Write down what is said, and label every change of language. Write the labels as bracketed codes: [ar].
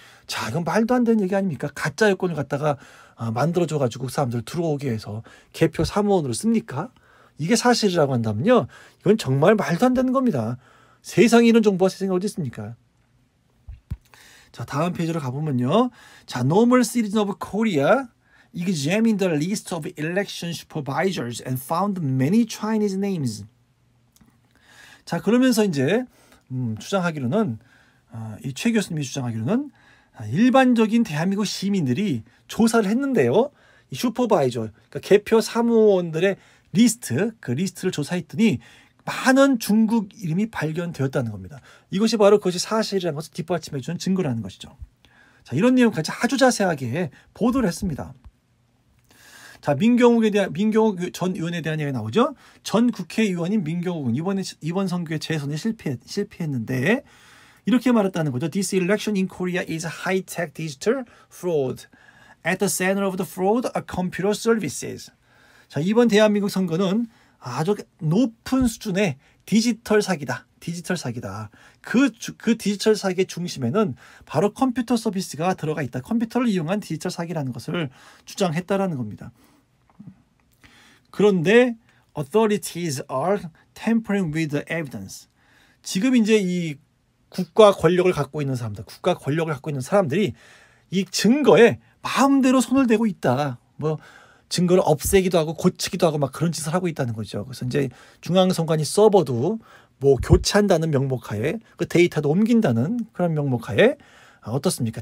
[ko] 자, 이건 말도 안 되는 얘기 아닙니까? 가짜 여권을 갖다가 만들어줘가지고 사람들 들어오게 해서 개표 사무원으로 씁니까? 이게 사실이라고 한다면요. 이건 정말 말도 안 되는 겁니다. 세상에 이런 정보가 세상에 어디 있습니까? 자, 다음 페이지로 가보면요. [en] 자, Normal Citizen of Korea examined the list of election supervisors and found many Chinese names. [ko] 자, 그러면서 이제 주장하기로는 이 최 교수님이 주장하기로는 일반적인 대한민국 시민들이 조사를 했는데요. 이 슈퍼바이저, 그러니까 개표 사무원들의 리스트, 그 리스트를 조사했더니 많은 중국 이름이 발견되었다는 겁니다. 이것이 바로 그것이 사실이라는 것을 뒷받침해 주는 증거라는 것이죠. 자, 이런 내용까지 아주 자세하게 보도를 했습니다. 자, 민경욱 전 의원에 대한 얘기가 나오죠. 전 국회의원인 민경욱은 이번 선거에 재선에 실패했는데 이렇게 말했다는 거죠. [en] This election in Korea is a high-tech digital fraud. At the center of the fraud are computer services. [ko] 자, 이번 대한민국 선거는 아주 높은 수준의 디지털 사기다. 디지털 사기다. 그 디지털 사기의 중심에는 바로 컴퓨터 서비스가 들어가 있다. 컴퓨터를 이용한 디지털 사기라는 것을 주장했다라는 겁니다. 그런데 [en] authorities are tampering with the evidence. [ko] 지금 이제 이 국가 권력을 갖고 있는 사람들이 이 증거에 마음대로 손을 대고 있다. 뭐 증거를 없애기도 하고 고치기도 하고 막 그런 짓을 하고 있다는 거죠. 그래서 이제 중앙선관위 서버도 뭐 교체한다는 명목하에 그 데이터도 옮긴다는 그런 명목하에 어떻습니까?